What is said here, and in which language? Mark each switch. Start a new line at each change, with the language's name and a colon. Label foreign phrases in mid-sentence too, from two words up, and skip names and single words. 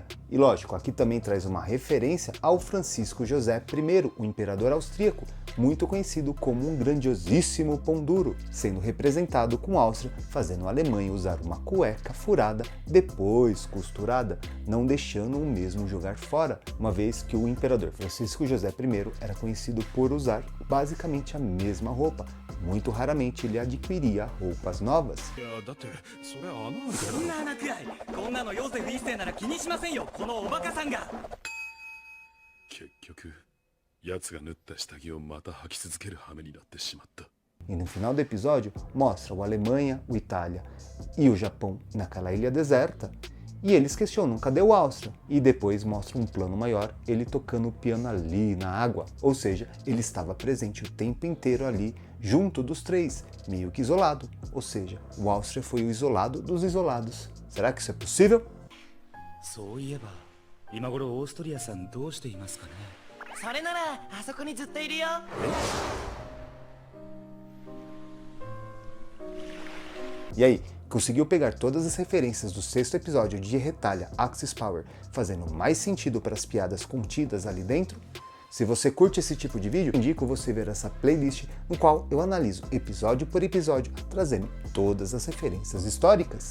Portuguese: E lógico, aqui também traz uma referência ao Francisco José I, o imperador austríaco, muito conhecido como um grandiosíssimo pão duro, sendo representado com a Áustria fazendo a Alemanha usar uma cueca furada, depois costurada, não deixando o mesmo jogar fora, uma vez que o imperador Francisco José I era conhecido por usar basicamente a mesma roupa. Muito raramente ele adquiria roupas novas.
Japanese: いやだってそれ穴あるけどこんな穴くらいこんなのヨーゼフ一世なら気にしませんよ、このおバカさんが。結局奴が縫った下着をまた履き続ける羽目になってしまった。
Portuguese: E no final do episódio mostra a Alemanha, a Itália e o Japão naquela ilha deserta. E eles questionam, cadê o Áustria? E depois mostra um plano maior, ele tocando o piano ali na água. Ou seja, ele estava presente o tempo inteiro ali, junto dos três, meio que isolado. Ou seja, o Áustria foi o isolado dos isolados. Será que isso é possível?
Japanese: そういえば今頃オーストリアさんどうしていますかね。それならあそこにずっといるよ。
Portuguese: E aí, conseguiu pegar todas as referências do sexto episódio de Retalha Axis Power, fazendo mais sentido para as piadas contidas ali dentro? Se você curte esse tipo de vídeo, indico você ver essa playlist no qual eu analiso episódio por episódio, trazendo todas as referências históricas.